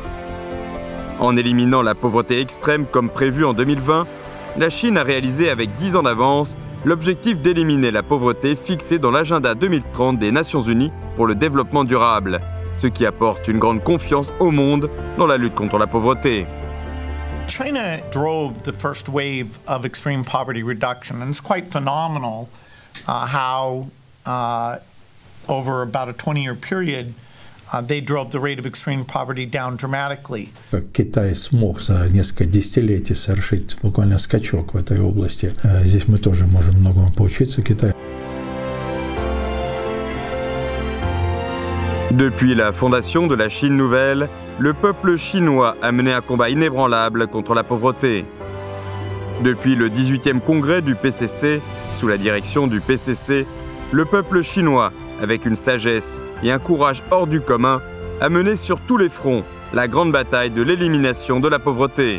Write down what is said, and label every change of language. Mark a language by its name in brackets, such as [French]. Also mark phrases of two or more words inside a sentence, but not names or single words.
[French] En éliminant la pauvreté extrême comme prévu en 2020, la Chine a réalisé avec 10 ans d'avance l'objectif d'éliminer la pauvreté fixé dans l'agenda 2030 des Nations Unies pour le développement durable, ce qui apporte une grande confiance au monde dans la lutte contre la pauvreté. [English] China drove the first wave of extreme poverty reduction, and it's quite phenomenal how over about a 20-year period they drove the rate of extreme poverty down dramatically. [Russian] Китай смог за несколько десятилетий совершить буквально скачок в этой области. Здесь мы тоже можем многому поучиться Китаю. [French] Depuis la fondation de la Chine nouvelle, le peuple chinois a mené un combat inébranlable contre la pauvreté. Depuis le 18e congrès du PCC, sous la direction du PCC, le peuple chinois, avec une sagesse et un courage hors du commun, a mené sur tous les fronts la grande bataille de l'élimination de la pauvreté.